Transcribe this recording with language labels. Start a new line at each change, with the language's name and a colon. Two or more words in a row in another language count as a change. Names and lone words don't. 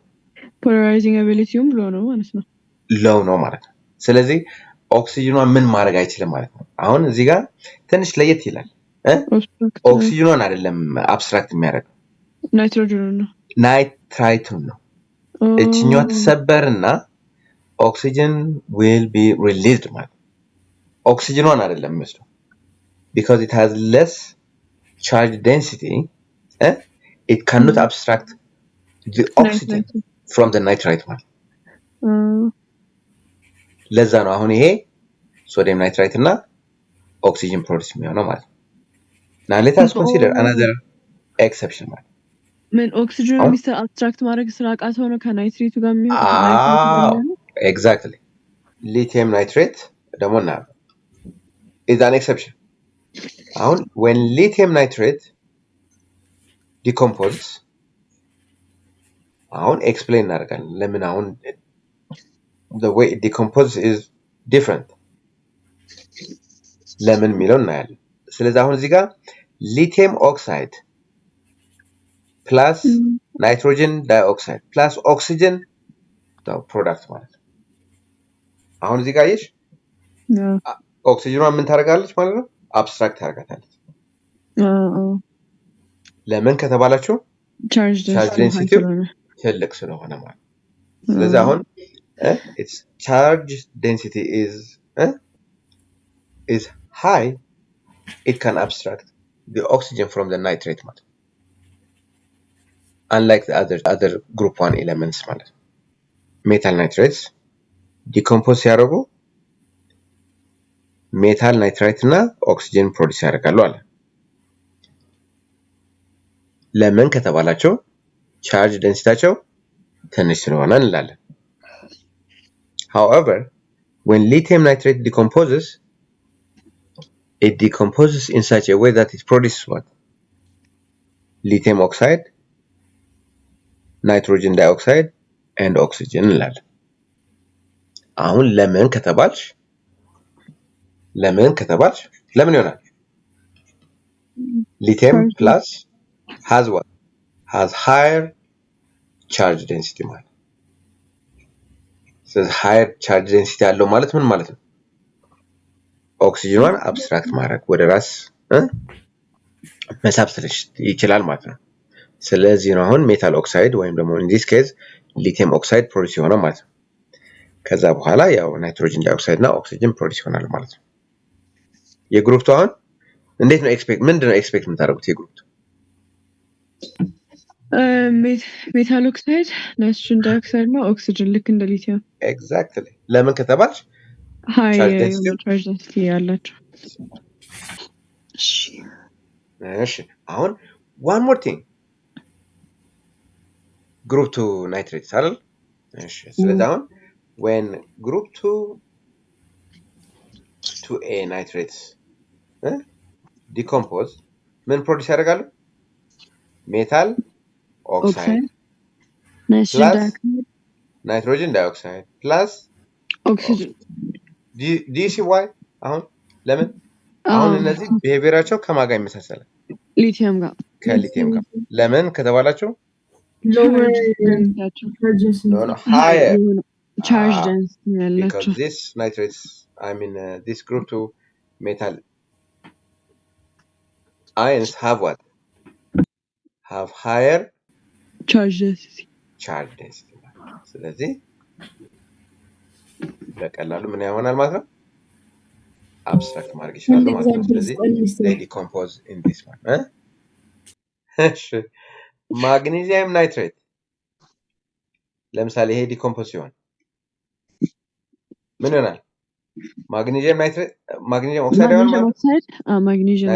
Amharic: ፖላራይዚንግ አቢሊቲውም ሎው ነው ማለት ነው ሎው ነው ማለት ነው ስለዚህ ኦክሲጅኗን ምን ማድረግ አይችልም ማለት ነው አሁን እዚህ ጋር ትንሽ ለየት ይላል ኦክሲጅኗን አይደለም አብስትራክት የሚያደርገው ናይትራይቱን ነው እቺኛው ተሰበርና
English: oxygen will be released
Amharic: ማለት oxygen አይደለም የሚወስደው
English: because it has less charge density it cannot abstract the oxygen from the nitrite
Amharic: ማለት ለዛ ነው አሁን ይሄ ሶዲየም ናይትራይት እና ኦክሲጅን ፕሮዲዩስ የሚሆነው ማለት
English: now let us consider another exception
Amharic: ማለት ምን ኦክሲጅን ሚስተር አብስትራክት ማድረግ ስራቃት ሆነ ከናይትሬቱ ጋር የሚሆነው
English: exactly lithium nitrate
Amharic: ደግሞ እና
English: is an exception አሁን when lithium nitrate decomposes አሁን explain
Amharic: እናደርጋለን ለምን አሁን
English: the way it decomposes is different
Amharic: ለምን የሚለው እናያለን ስለዚህ አሁን እዚህ ጋር
English: lithium oxide plus nitrogen dioxide plus oxygen
Amharic: ነው ፕሮዳክት ማለት ነው አሁን እዚህ ጋር ይሽ ኦክሲጅኗን ምን ታደርጋለች ማለት ነው አብስትራክት ታደርጋታለች ለምን ከተባላችሁ ቻርጅ ዴንሲቲ ትልቅ ስለሆነ ማለት ስለዚህ አሁን
English: its charge density is high it can abstract the oxygen from the nitrate
Amharic: ማለት
English: unlike the other group 1 elements ማለት metal nitrates decompose ያደርጉ metal nitrate እና oxygen produce
Amharic: ያደርጋሉ አለ ለምን ከተባላቸው
English: charge densityቸው
Amharic: ትንሽ ስለሆነ እንላለን
English: however when lithium nitrate decomposes it decomposes in such a way that it produces what lithium oxide nitrogen dioxide and oxygen
Amharic: እንላለን አሁን ለምን ከተባልሽ ለምን ይሆናል
English: lithium plus has what has higher charge density ማለት
Amharic: ስለዚህ
English: higher charge density
Amharic: ያለው ማለት ምን ማለት ነው ኦክሲጅኗን አብስትራክት ማድረግ ወደ ራስ መሳብ ይችላል ማለት ነው ስለዚህ ነው አሁን
English: metal oxide
Amharic: ወይም ደግሞ
English: in this case lithium oxide
Amharic: ፕሮዲዩስ ይሆናል ማለት ነው ከዛ በኋላ ያው
English: nitrogen dioxide
Amharic: እና ኦክሲጅን ፕሮዲዩስ ይሆናል ማለት ነው የግሩፕ 2 አሁን እንዴት ነው ምንድነው ኤክስፔክት የምታደርጉት የግሩፕ
English: metal oxide nitrogen dioxide እና ኦክሲጅን
Amharic: ልክ እንደ ሊቲየም ኤግዛክትሊ ለምን ከተባልሽ
English: ሃይ charge density charge density ያላቸው
Amharic: እሺ አሁን
English: one more thing group 2 nitrates
Amharic: አይደል እሺ ስለዚህ አሁን
English: when group 2A nitrates decompose
Amharic: ምን ፕሮዲዩስ ያደርጋሉ
English: metal oxide nitrogen dioxide plus ኦክሲጅን
Amharic: ዲሲ ዋይ አሁን ለምን አሁን እነዚህ ቢሄቪየራቸው ከማጋ ይመሳሰላል ሊቲየም ጋር ከሊቲየም ጋር ለምን ከተባላቸው
English: lower higher charge density because this nitrates I mean this group 2 metal ions have what have higher charge density
Amharic: ስለዚህ በቀላሉ ምን ያሆናል ማለት ነው አብስትራክት ማድረግ ይችላል ማለት ነው ስለዚህ
English: they decompose in this one
Amharic: እሺ ማግኔዚየም ናይትሬት ለምሳሌ ይሄ ዲኮምፖዝ ሲሆን ምን ይሆናል ማግኔዚየም ናይትሬት ማግኔዚየም ኦክሳይድ ይሆናል ማግኔዚየም